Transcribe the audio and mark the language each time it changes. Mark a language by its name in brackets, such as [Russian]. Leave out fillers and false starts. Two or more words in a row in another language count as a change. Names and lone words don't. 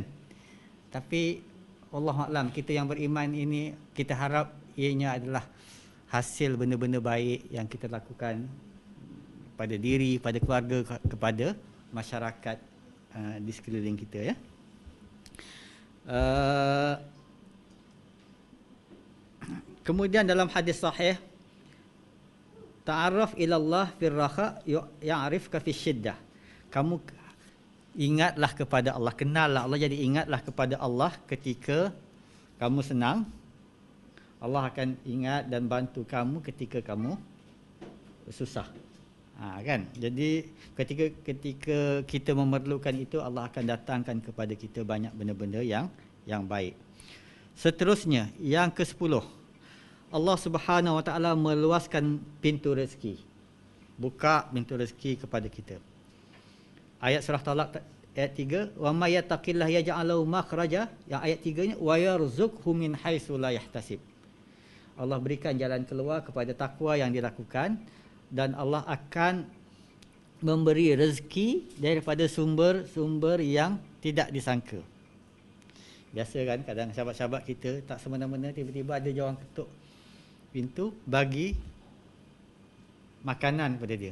[Malay] Tapi Allahuakbar, kita yang beriman ini, kita harap ianya adalah hasil benda-benda baik yang kita lakukan pada diri, pada keluarga, kepada masyarakat di sekeliling kita, ya. Kemudian dalam hadis sahih, [Arabic] تعرف إلى الله في الرخاء يعرفك في الشدة. [Malay] Kamu ingatlah kepada Allah, kenallah Allah, jadi ingatlah kepada Allah ketika kamu senang. Allah akan ingat dan bantu kamu ketika kamu susah. Kan? Jadi ketika kita memerlukan itu, Allah akan datangkan kepada kita banyak benda-benda yang baik. Seterusnya, yang ke-10, [Arabic] الله سبحانه وتعالى [Malay] meluaskan pintu rezeki, buka pintu rezeki kepada kita. Ayat surah Talaq ayat 3, [Arabic] ومن يتق الله يجعل له مخرجا, [Malay] yang ayat 3-nya [Arabic] ويرزقه من حيث لا يحتسب. [Malay] Allah berikan jalan keluar kepada takwa yang dilakukan, dan Allah akan memberi rezeki daripada sumber-sumber yang tidak disangka. Biasa kan kadang sahabat-sahabat kita tak semena-mena tiba-tiba ada je orang ketuk pintu bagi makanan kepada dia.